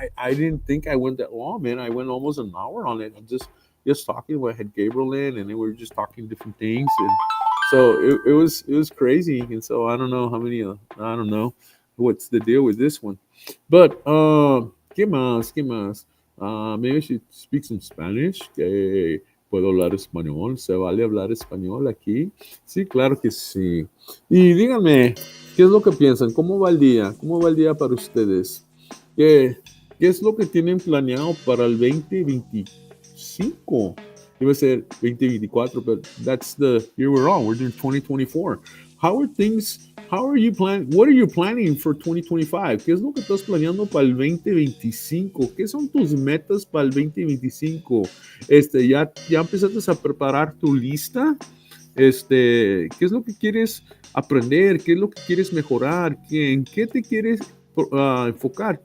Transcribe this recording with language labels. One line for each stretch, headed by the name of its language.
English: I didn't think I went that long, man. I went almost an hour on it. I'm just talking. I had Gabriel in, and then we were just talking different things, and so it was crazy. And so I don't know how many. I don't know what's the deal with this one, but
Spanish: ¿qué más?
English: Maybe I should speak some Spanish.
Spanish: Que puedo hablar español. ¿Se vale hablar español aquí? Sí, claro que sí. Y díganme, ¿qué es lo que piensan? ¿Cómo va el día? ¿Cómo va el día para ustedes? ¿Qué es lo que tienen planeado para el 2025? Iba a ser 2024,
English: but that's the year we're on. We're doing 2024. How are you planning? What are you planning for 2025?
Spanish: ¿Qué es lo que estás planeando para el 2025? ¿Qué son tus metas para el 2025? ¿Ya empezaste a preparar tu lista? ¿Qué es lo que quieres aprender? ¿Qué es lo que quieres mejorar? ¿En qué te quieres enfocar?